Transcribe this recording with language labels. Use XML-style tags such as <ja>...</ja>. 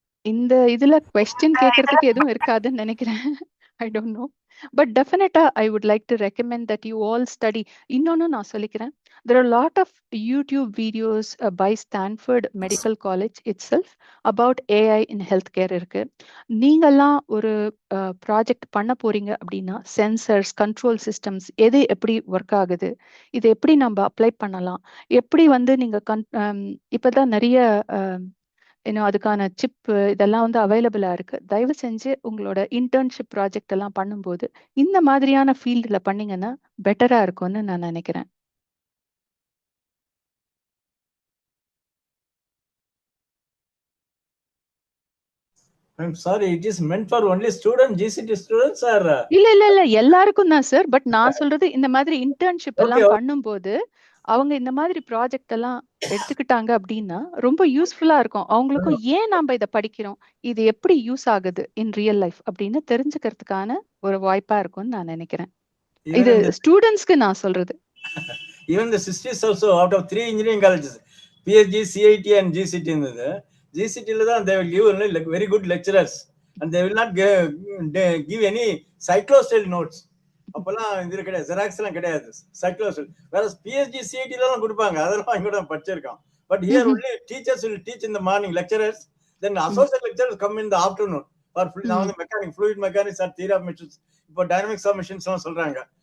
<ta>இந்த இதுல கொஸ்டின் கேட்கறதுக்கு எதுவும் இருக்காதுன்னு நினைக்கிறேன்.</ta> <en>I don't know, but டெஃபினட்டா I would like to recommend that you all study.</en> <ta>இன்னொன்னு நான் சொல்லிக்கிறேன்,</ta> <en>there are a lot of YouTube videos by Stanford Medical College itself about AI in healthcare</en> <ta>இருக்கு. நீங்கெல்லாம் ஒரு ப்ராஜெக்ட் பண்ண போறீங்க அப்படின்னா சென்சர்ஸ், கண்ட்ரோல் சிஸ்டம்ஸ் எது எப்படி ஒர்க் ஆகுது, இது எப்படி நம்ம அப்ளை பண்ணலாம், எப்படி வந்து நீங்க இப்பதான் நிறைய இன்னும் அதுக்கான சிப் இதெல்லாம் வந்து அவைலபிளா இருக்கு. தயவு செஞ்சு உங்களோட இன்டர்ன்ஷிப் ப்ராஜெக்ட் எல்லாம் பண்ணும்போது இந்த மாதிரியான ஃபீல்டுல பண்ணீங்கன்னா பெட்டரா இருக்கும்னு நான் நினைக்கிறேன்.</ta> <en>I'm sorry, it is meant for only students, GCT students or?</en> <ta>இல்ல எல்லாருக்கும் தான் சார். பட் நான் சொல்றது இந்த மாதிரி இன்டர்ன்ஷிப் எல்லாம் பண்ணும்போது அவங்க இந்த மாதிரி ப்ராஜெக்ட் எல்லாம் எடுத்துக்கிட்டாங்க அப்படின்னா ரொம்ப யூஸ்ஃபுல்லா இருக்கும். அவங்களுக்கும் ஏன் நாம இதை படிக்கிறோம், இது எப்படி யூஸ் ஆகுது</ta> <en>in real life</en> <ta>அப்படின்னு தெரிஞ்சுக்கிறதுக்கான ஒரு வாய்ப்பா இருக்கும்னு நான் நினைக்கிறேன். இது ஸ்டூடெண்ட்ஸ்க்கு நான் சொல்றது.</ta> <en>Even the sisters also, out of 3 engineering colleges, PhD, CIT and GCT</en> <ta>இருந்தது.</ta> <en>GCT</en> <ta>ல தான்</ta> <en>they will give like very good lecturers and they will not give any cyclostyle notes.</en> <ta>அப்பெல்லாம் இது கிடையாது, ஜெராக்ஸ் எல்லாம் கிடையாது, சைக்ளோஸ்டைல். வேற PhD, CIT ல எல்லாம் கொடுப்பாங்க, அதெல்லாம் இங்க கூட படிச்சிருக்கோம்.</ta> <en>But here only teachers will teach in the morning, lecturers, then associate lecturers come in the afternoon for</en> <ta>நான் வந்து mechanic,</ta> <en>fluid mechanics or theory of machines, இப்போ dynamics of machines</en> <ta>எல்லாம் சொல்றாங்க.</ta>